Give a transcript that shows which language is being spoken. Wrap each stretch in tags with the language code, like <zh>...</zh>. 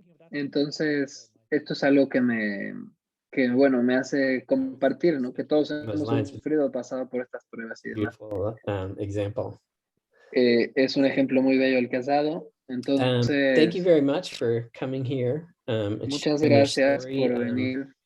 <es>Entonces, esto es algo bueno, me hace compartir, ¿no? Que todos hemos sufrido, pasado por estas pruebas y demás.</es> <en>Example.</en> <es>Es un ejemplo muy bello el que has dado. Entonces,</es> <en>thank you very much for coming here.</en> <es>Muchas gracias por venir</es>